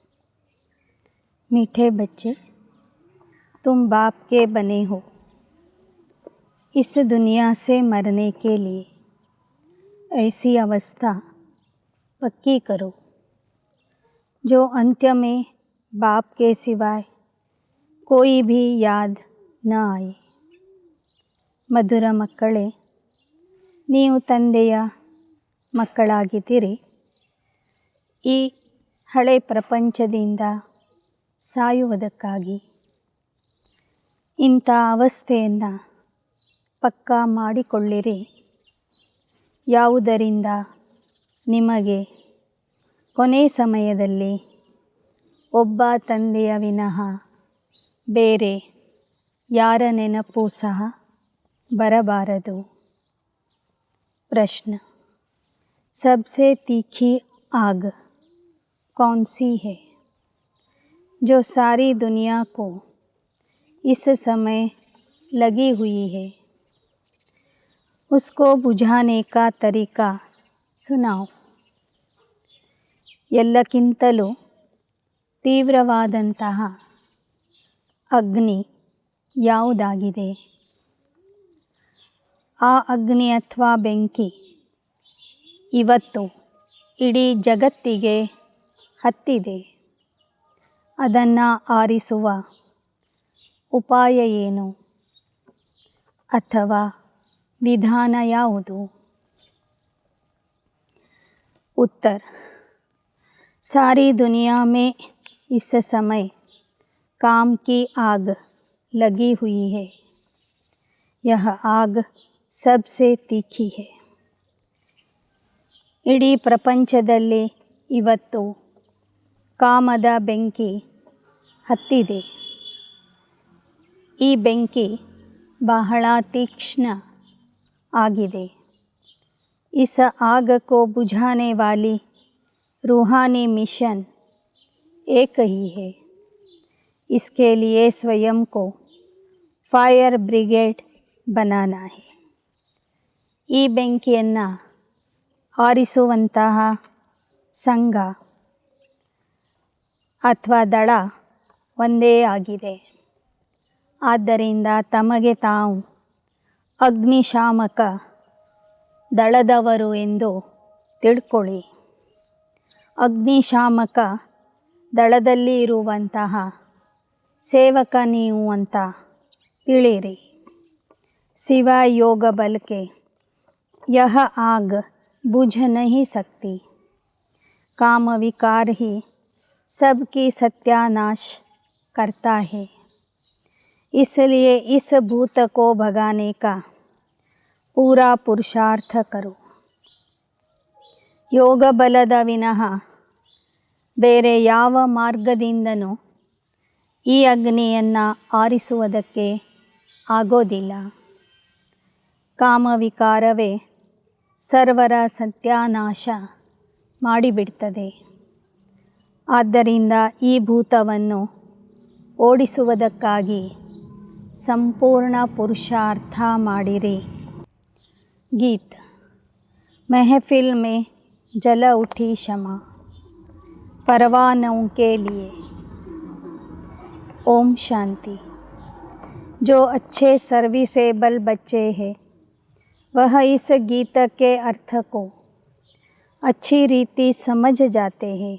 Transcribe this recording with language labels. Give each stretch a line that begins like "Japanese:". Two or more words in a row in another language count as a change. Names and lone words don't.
Hindi: मीठे बच्चे, तुम बाप के बने हो। इस दुनिया से मरने के लिए ऐसी अवस्था पक्की करो जो अंत्य में बाप के सिवाय कोई भी याद न आए।
Kannada: ಮಧುರ ಮಕ್ಕಳೇ, ನೀವು ತಂದೆಯ ಮಕ್ಕಳಾಗಿದ್ದೀರಿ. ಈ ಹಳೆ ಪ್ರಪಂಚದಿಂದ ಸಾಯುವುದಕ್ಕಾಗಿ ಇಂಥ ಅವಸ್ಥೆಯನ್ನು ಪಕ್ಕಾ ಮಾಡಿಕೊಳ್ಳಿರಿ, ಯಾವುದರಿಂದ ನಿಮಗೆ ಕೊನೆ ಸಮಯದಲ್ಲಿ ಒಬ್ಬ ತಂದೆಯ ವಿನಃ ಬೇರೆ ಯಾರ ನೆನಪು ಸಹ बरबारदु।
Hindi: प्रश्न: सबसे तीखी आग कौन सी है जो सारी दुनिया को इस समय लगी हुई है? उसको बुझाने का तरीका सुनाओ।
Kannada: ಎಲ್ಲಕ್ಕಿಂತಲೂ ತೀವ್ರವಾದಂತಹ ಅಗ್ನಿ ಯಾವುದಾಗಿದೆ? ಆ ಅಗ್ನಿ ಅಥವಾ ಬೆಂಕಿ ಇವತ್ತು ಇಡೀ ಜಗತ್ತಿಗೆ ಹತ್ತಿದೆ. ಅದನ್ನು ಆರಿಸುವ ಉಪಾಯ ಏನು ಅಥವಾ ವಿಧಾನ ಯಾವುದು?
Hindi: उत्तर: सारी दुनिया में इस समय काम की आग लगी हुई है। यह आग सबसे तीखी है।
Kannada: ಇಡೀ ಪ್ರಪಂಚದಲ್ಲಿ ಇವತ್ತು ಕಾಮದ ಬೆಂಕಿ ಹತ್ತಿದೆ. ಈ ಬೆಂಕಿ ಬಹಳ ತೀಕ್ಷ್ಣ ಆಗಿದೆ.
Hindi: इस आग को बुझाने वाली रूहानी मिशन एक ही है। इसके लिए स्वयं को
English: fire brigade
Hindi: बनाना है।
Kannada: ಈ ಬೆಂಕಿಯನ್ನು ಆರಿಸುವಂತಹ ಸಂಘ ಅಥವಾ ದಳ ಒಂದೇ ಆಗಿದೆ. ಆದ್ದರಿಂದ ತಮಗೆ ತಾವು ಅಗ್ನಿಶಾಮಕ ದಳದವರು ಎಂದು ತಿಳ್ಕೊಳ್ಳಿ. ಅಗ್ನಿಶಾಮಕ ದಳದಲ್ಲಿ ಇರುವಂತಹ ಸೇವಕ ನೀವು ಅಂತ ತಿಳಿಯಿರಿ.
Hindi: सिवाय योग बल के यह आग बुझ नहीं सकती। काम विकार ही सबकी सत्यानाश करता है। इसलिए इस भूत को भगाने का पूरा पुरुषार्थ करो।
Kannada: ಯೋಗ ಬಲದ ವಿನಃ ಬೇರೆ ಯಾವ ಮಾರ್ಗದಿಂದನೂ ಈ ಅಗ್ನಿಯನ್ನು ಆರಿಸುವುದಕ್ಕೆ ಆಗೋದಿಲ್ಲ. ಕಾಮವಿಕಾರವೇ ಸರ್ವರ ಸತ್ಯಾನಾಶ ಮಾಡಿಬಿಡ್ತದೆ. ಆದ್ದರಿಂದ ಈ ಭೂತವನ್ನು ಓಡಿಸುವುದಕ್ಕಾಗಿ ಸಂಪೂರ್ಣ ಪುರುಷಾರ್ಥ ಮಾಡಿರಿ.
Hindi: गीत: महफिल में जल उठी शमा परवानों के लिए। ओम शांति। जो अच्छे सर्विसेबल बच्चे हैं वह इस गीत के अर्थ को अच्छी रीति समझ जाते हैं।